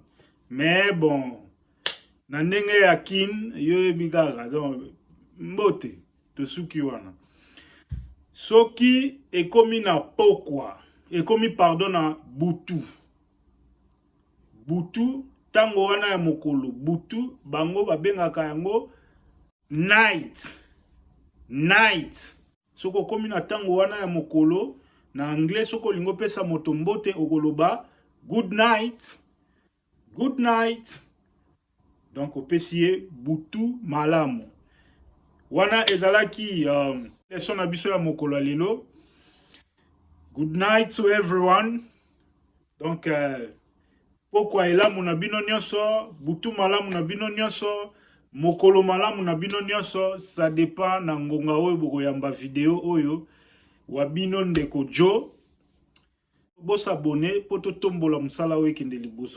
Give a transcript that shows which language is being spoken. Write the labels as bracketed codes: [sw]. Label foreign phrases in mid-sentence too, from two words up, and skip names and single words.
[fr] Mais bon [ln] na ndenge ya kin yo ebikaka donc mbote to suki wana soki ekomi na pokwa [fr] et comme pardon [ln] na butu. Butu tango wana ya mokolo. Butu bango babengaka yango night. [en] Night. [ln] Soko komi na tango wana ya mokolo na anglais soko lingo pesa moto mbote okoloba [en] good night. Good night. [ln] Donc opesiye butu malamu. Wana ezalaki leson na biso ya mokolo lelo. [en] Good night to everyone. [ln] Donc pokwa elamu na bino nyonso, butu malamu na bino nyonso, mokolo malamu na bino nyonso, [fr] ça dépend [ln] na ngonga oyo bokoyamba video oyo wa bino ndeko Jo. Bo s'abonner po to tombola musala oyo kende liboso.